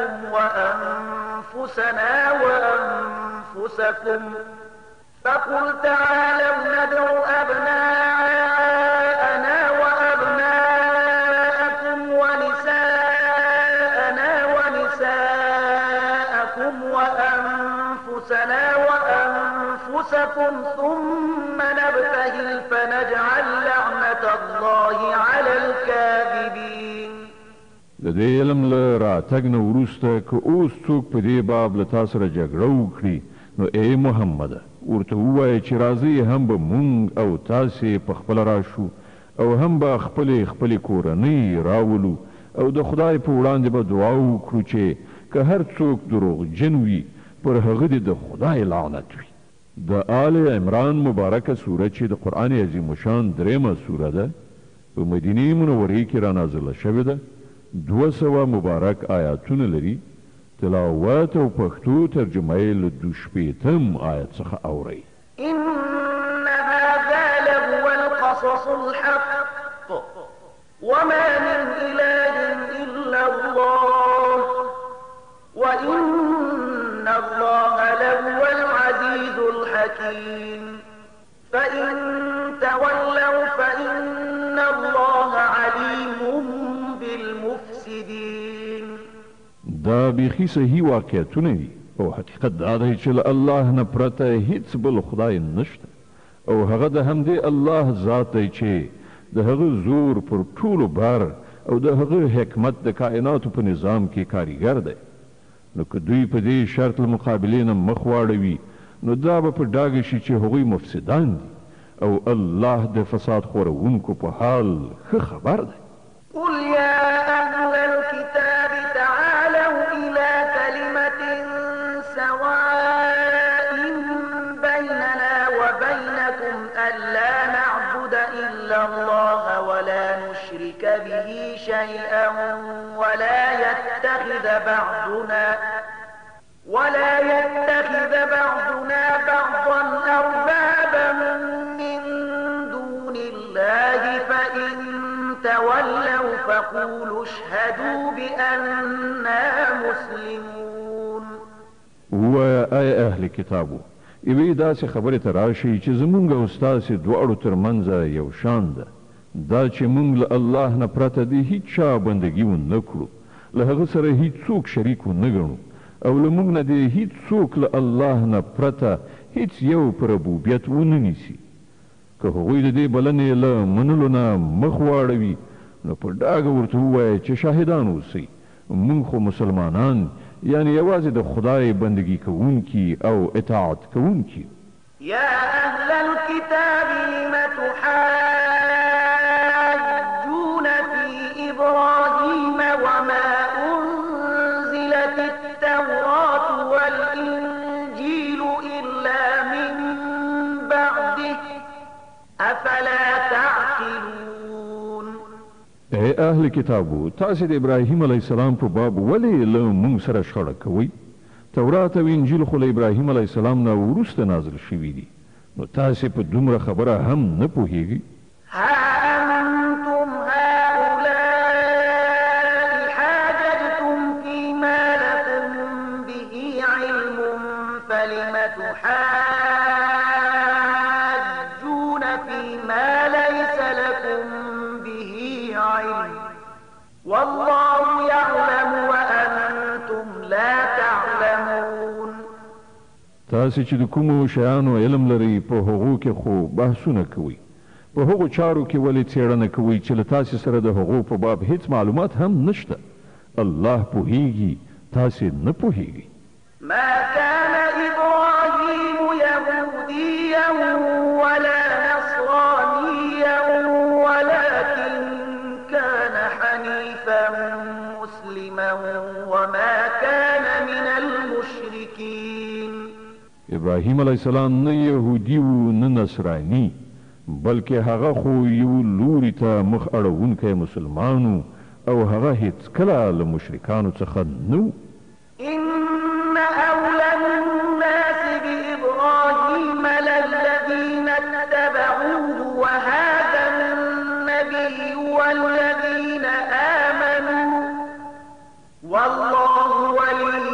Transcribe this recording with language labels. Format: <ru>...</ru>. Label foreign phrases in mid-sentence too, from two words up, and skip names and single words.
<ar>وأنفسنا وأنفسكم فقل تعالوا ندع أبناءنا وأبناءكم ونساءنا ونساءكم وأنفسنا وأنفسكم ثم نبتهل فنجعل لعنة الله على الكاذبين.</ar> <ps>د دې علم له راتګ نه وروسته که اوس څوک په دې باب له تا سره جګړه وکړي نو ای محمده ورته ووایه چې راځئ هم به مونږ او تاسې په خپله راشو او هم به خپلې کورنۍ راولو او د خدای په وړاندې به دعا وکړو چې که هر څوک دروغجن وي پر هغه دې د خدای لعنت وي. د آل عمران مبارکه سوره چې د قرآن عظیم الشان درېمه سوره ده په مدینې منورې کې رانازله شوې ده. 200 مبارک آیاتونه لري. تلاوت او پښتو ترجمه یې له 2 آیت څخه اورئ.</ps> <ar>إن هذا لهو القصص الحق وما من إله إلا الله وإن الله لهو العزيز الحكيم فإن تولوا فإن الله عليم بالمفسدين.</ar> <ps>دا بیخي صحیح واقعیتونه دي او حقیقت دا دی چې له الله نه پرته هیڅ بل خدای نشته او هغه د همدې الله ذات دی چې د هغه زور پر ټولو بار او د هغه حکمت د کائناتو په نظام کې کاریګر دی. نو که دوی په دې شرط له مقابلې نه مخ واړوي نو دا به په ډاګه شي چې هغوی مفسدان دي او الله د فساد خورونکو په حال ښه خبر دی.</ps> <ar>قل يا أهل الكتاب تعالوا إلى كلمة سواء بيننا وبينكم ألا نعبد إلا الله ولا نشرك به شيئا ولا يتخذ بعضنا بعضا أربابا من دون الله فإن تولوا فقولوا اشهدوا بأننا مسلمون.</ar> <ps>ووایه ای اهل کتابو یوې داسې خبرې ته راشئ چې زمونږ او ستاسې دواړو ترمنځه یو شان ده، دا چې مونږ له الله نه پرته د هیڅ چا بندګي ونه کړو، له هغه سره هیڅوک شریک ونه ګڼو او له مونږ نه د هیڅوک له الله نه پرته هیڅ یو په ربوبیت ونه نیسي. که هغوی د دې بلنې له منلو نه مخ واړوي نو په ډاګه ورته ووایه چې شاهدان اوسئ مونږ خو مسلمانان یعنی یوازې د خدای بندگی کوونکي او اطاعت کوونکي.</ps> <ar>يا أهل الكتاب لم تحاجون في إبراهيم وما أنزلت التوراة والإنجيل إلا من بعده أفلا تعقلون.</ar> <ps>ای اهل کتابو تاسې د ابراهیم</ps> <ar>علیه السلام</ar> <ps>په باب ولې له موږ سره شخړه کوئ؟ تورات او انجیل خو له ابراهیم</ps> <ar>علیه السلام</ar> <ps>نه وروسته نازل شوي دي، نو تاسې په دومره خبره هم نه پوهیږئ؟</ps> <ar>ها أنتم هؤلاء حاججتم فيما لكم به علم فلم تحاجون فيما ليس لكم به علم والله يعلم وأنتم لا تعلمون.</ar> <ps>تاسې چې د کومو شیانو علم لرئ په هغو کې خو بحثونه کوئ، په هغو چارو کې ولې څېړنه کوئ چې له تاسې سره د هغو په باب هیڅ معلومات هم نشته. الله پوهیږي، تاسې نه پوهیږئ.</ps> <ar>ما كان إبراهيم يهوديا ولا نصرانيا ولكن كان حنيفا مسلما وما كان من المشركين.</ar> <ps>ابراهیم</ps> <ar>علیه السلام</ar> <ps>نه یهودي و نه نصراني بلکې هغه خو یو لوري ته مخ اړوونکی مسلمان او هغه هیڅ کله له مشرکانو څخه نه و.</ps> <ar>إن أولى الناس بإبراهيم للذين اتبعوه وهذا النبي والذين آمنوا والله ولي</ar>